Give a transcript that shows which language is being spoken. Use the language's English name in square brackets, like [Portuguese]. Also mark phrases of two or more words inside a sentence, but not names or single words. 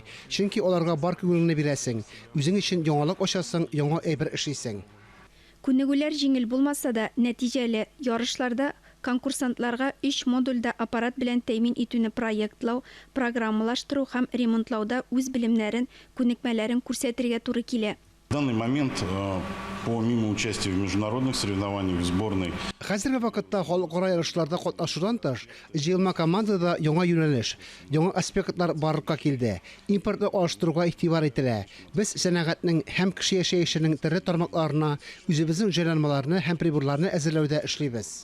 [Tatar] Чөнки аларга бар күңелне бирәсең. Үзең өчен яңалык ачасың, яңа әйбер эшлисең. Күнегүләр җиңел булмаса да, нәтиҗәле ярышларда конкурсантларга 3 модульдә аппарат белән тәэмин итүне проектлау, программалаштыру һәм ремонтлауда үз белемнәрен, күнекмәләрен күрсәтергә туры килә. [Russian] В данный момент, помимо участия в международных соревнованиях в сборной, [Tatar] Хәзерге вакытта халыкара ярышларда катнашудан тыш, җыелма командада яңа юнәлеш, яңа аспектлар барлыкка килде. Импортны алыштыруга игътибар ителә. Без сәнәгатьнең һәм кеше яшәешенең төрле тармакларына үзебезнең җайланмаларны һәм приборларны әзерләүдә эшлибез.